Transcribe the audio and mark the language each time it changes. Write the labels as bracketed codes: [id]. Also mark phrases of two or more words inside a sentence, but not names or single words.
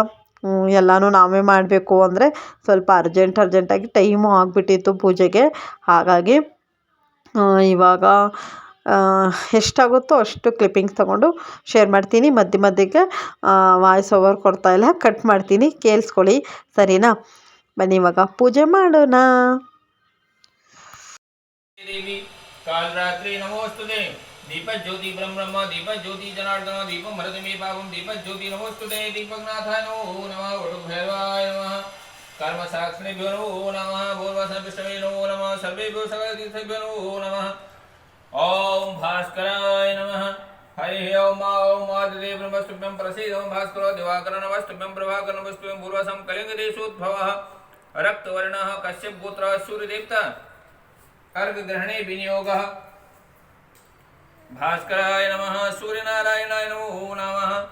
[kn] ಎಲ್ಲನೂ ನಾವೇ ಮಾಡಬೇಕು ಅಂದರೆ ಸ್ವಲ್ಪ ಅರ್ಜೆಂಟಾಗಿ ಟೈಮು ಆಗಿಬಿಟ್ಟಿತ್ತು ಪೂಜೆಗೆ. ಹಾಗಾಗಿ ಇವಾಗ ಎಷ್ಟಾಗುತ್ತೋ ಅಷ್ಟು ಕ್ಲಿಪ್ಪಿಂಗ್ಸ್ ತೊಗೊಂಡು ಶೇರ್ ಮಾಡ್ತೀನಿ. ಮಧ್ಯಕ್ಕೆ [en] voice over [kn] ಕೊಡ್ತಾಯಿಲ್ಲ, ಕಟ್ ಮಾಡ್ತೀನಿ, ಕೇಳಿಸ್ಕೊಳ್ಳಿ, ಸರಿನಾ? ಬನ್ನಿ ಇವಾಗ ಪೂಜೆ ಮಾಡೋಣ. [sa] काल रात्रि नमोस्तुते दीप ज्योति ब्रह्म दीप ज्योति जनार्दन दीप मरदमे पावम दीप ज्योति नमोस्तुते दीपकनाथाय नमो नमः वटुभैरवाय नमः कर्म साक्षिणेभ्यो नमो नमः पूर्वसंविष्टवे नमो नमः सर्वेभ्यो सकलतीर्थेभ्यो नमो नमः ओम भास्कराय नमः हरि ओम ओम आदिदेव नमस्तुभ्यं प्रसीद ओम भास्करो दिवाकरं नमस्तुभ्यं प्रभाकरं नमस्तुभ्यं पूर्वसं कलिंगदेशोद्भवः रक्तवर्णः कश्यप गोत्रः सूर्यदेवता अर्घ ग्रहणे विनियोगः भास्कराय नमः सूर्यनारायणाय नमो नमः।